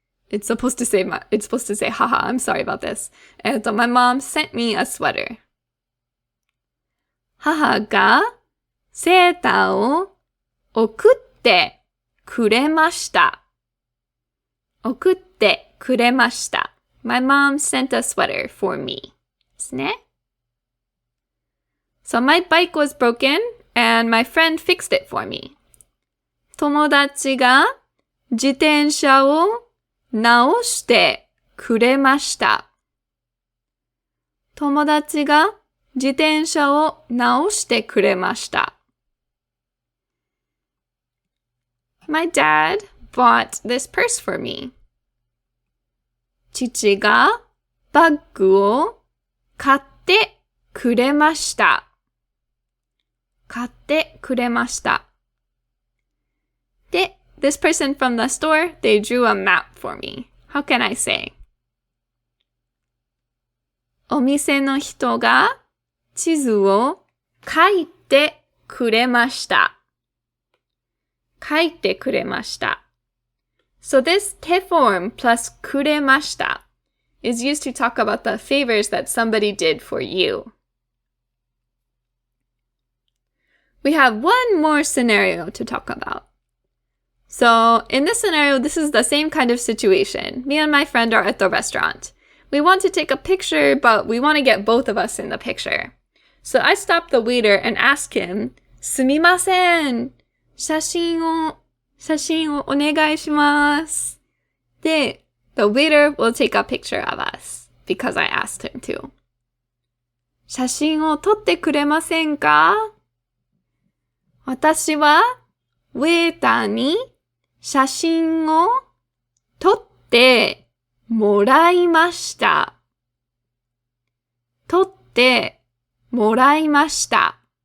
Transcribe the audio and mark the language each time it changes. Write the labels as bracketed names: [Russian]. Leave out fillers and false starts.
[English] It's supposed to say, haha, I'm sorry about this. My mom sent me a sweater. [Japanese] 母がセーターを送ってくれました。送ってくれました。 [English] My mom sent a sweater for me. [Japanese] ですね。 [English] So my bike was broken and my friend fixed it for me. [Japanese] 友達が自転車を直してくれました。友達が自転車を直してくれました。 [English] My dad bought this purse for me. [Japanese] 父がバッグを買ってくれました。買ってくれました。 [English] で、this person from the store, they drew a map for me. How can I say? [Japanese] お店の人が地図を書いてくれました。書いてくれました。 [English] So this て form plus くれました is used to talk about the favors that somebody did for you. We have one more scenario to talk about. So in this scenario, this is the same kind of situation. Me and my friend are at the restaurant. We want to take a picture, but we want to get both of us in the picture. So I stop the waiter and ask him, [Japanese] すみません。写真をお願いします。 [English] で、the waiter will take a picture of us because I asked him to. [Japanese] 写真を撮ってくれませんか？私はウェーターに写真を撮ってもらいました。撮ってもらいました。